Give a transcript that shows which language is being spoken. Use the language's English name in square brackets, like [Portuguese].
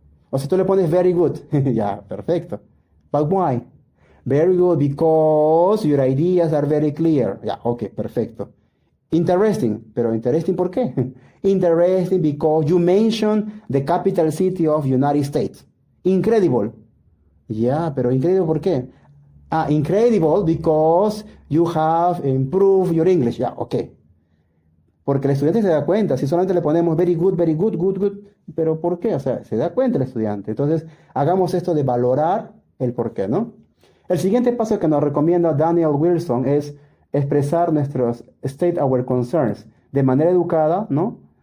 [Spanish] O sea, tú le pones [English] very good. [Spanish] Ya, perfecto. [English] But why? Very good because your ideas are very clear. [Spanish] Ya, ok, perfecto. Interesting, pero interesting ¿por qué? [English] Interesting because you mentioned the capital city of United States. Incredible. [Spanish] Ya, pero incredible ¿por qué? [English] Ah, incredible because you have improved your English. [Spanish] Ya, ok. Porque el estudiante se da cuenta, si solamente le ponemos [English] very good, good, good, [Spanish] pero ¿por qué? O sea, se da cuenta el estudiante. Entonces, hagamos esto de valorar el por qué, ¿no? El siguiente paso que nos recomienda Daniel Wilson es expresar nuestros [English] state our concerns [Spanish] de manera educada, ¿no?